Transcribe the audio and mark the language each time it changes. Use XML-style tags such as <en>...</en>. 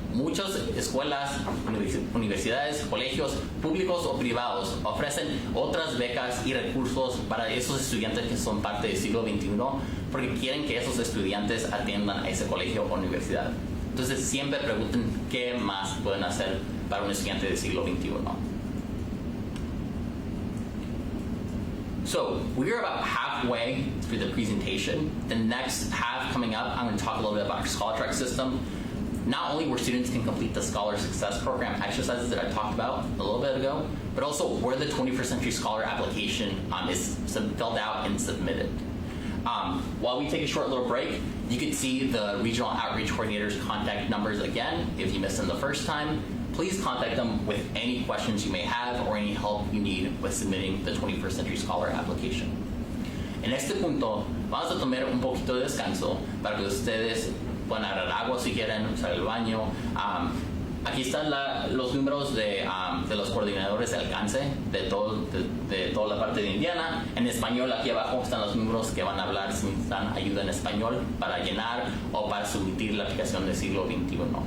<es>Muchas escuelas, universidades, colegios públicos o privados ofrecen otras becas y recursos para esos estudiantes que son parte del siglo XXI porque quieren que esos estudiantes atiendan a ese colegio o universidad. Entonces siempre pregunten qué más pueden hacer para un estudiante del siglo XXI.</es> <en>So, we're about halfway through the presentation. The next half coming up, I'm going to talk a little bit about our Scholar Track system. Not only where students can complete the Scholar Success Program exercises that I talked about a little bit ago, but also where the 21st Century Scholar application is filled out and submitted. While we take a short little break, you can see the Regional Outreach Coordinator's contact numbers again. If you missed them the first time, please contact them with any questions you may have or any help you need with submitting the 21st Century Scholar application.</en> <es>En este punto, vamos a tomar un poquito de descanso para que ustedes puedan agarrar agua si quieren, usar el baño. Aquí están los números de los coordinadores de alcance de toda la parte de Indiana. En español, aquí abajo están los números que van a hablar si necesitan ayuda en español para llenar o para submitir la aplicación del siglo XXI.</es>